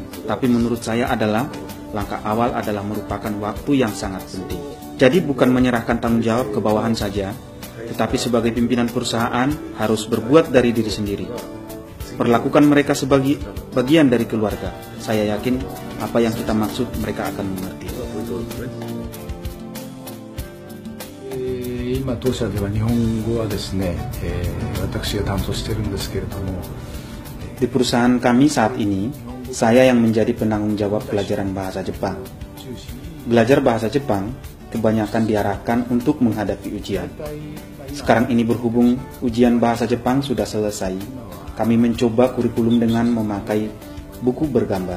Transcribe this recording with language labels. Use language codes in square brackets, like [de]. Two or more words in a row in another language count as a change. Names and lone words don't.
[id] Tapi menurut saya adalah langkah awal adalah merupakan waktu yang sangat penting. Jadi bukan menyerahkan tanggung jawab ke bawahan saja, tetapi sebagai pimpinan perusahaan harus berbuat dari diri sendiri. Perlakukan mereka sebagai bagian dari keluarga. Saya yakin apa yang kita maksud mereka akan mengerti. [ja] 今当社では日本語はですね、私が担当しているんですけれども、 [id] Di perusahaan kami saat ini, saya yang menjadi penanggung jawab pelajaran bahasa Jepang. Belajar bahasa Jepang kebanyakan diarahkan untuk menghadapi ujian. Sekarang ini berhubung ujian bahasa Jepang sudah selesai, kami mencoba kurikulum dengan memakai buku bergambar.